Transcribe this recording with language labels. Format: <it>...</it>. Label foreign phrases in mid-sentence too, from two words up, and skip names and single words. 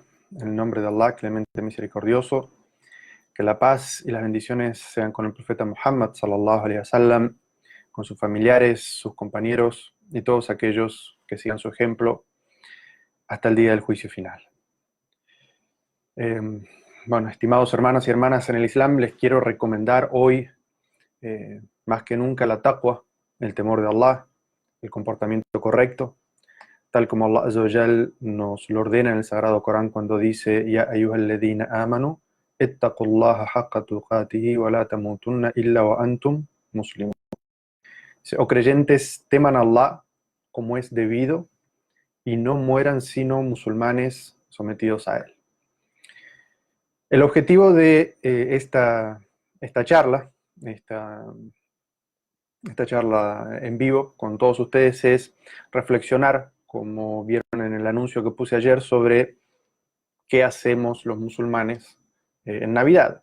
<es>En el nombre de Allah, clemente misericordioso. Que la paz y las bendiciones sean con el profeta Muhammad,</es> <ar>صلى الله عليه وسلم,</ar> <es>con sus familiares, sus compañeros y todos aquellos que sigan su ejemplo hasta el día del juicio final. Eh, bueno, estimados hermanos y hermanas en el Islam, les quiero recomendar hoy, más que nunca, la taqwa, el temor de Allah, el comportamiento correcto, tal como</es> <ar>الله عز وجل</ar> <es>nos lo ordena en el Sagrado Corán cuando dice:</es> <ar>يا أيها الذين آمنوا اتقوا الله حق تقاته ولا تموتن إلا وأنتم مسلمون.</ar> <es>O creyentes, teman a Allah como es debido y no mueran sino musulmanes sometidos a Él. El objetivo de esta charla, esta charla en vivo con todos ustedes, es reflexionar, como vieron en el anuncio que puse ayer, sobre qué hacemos los musulmanes en Navidad.</es>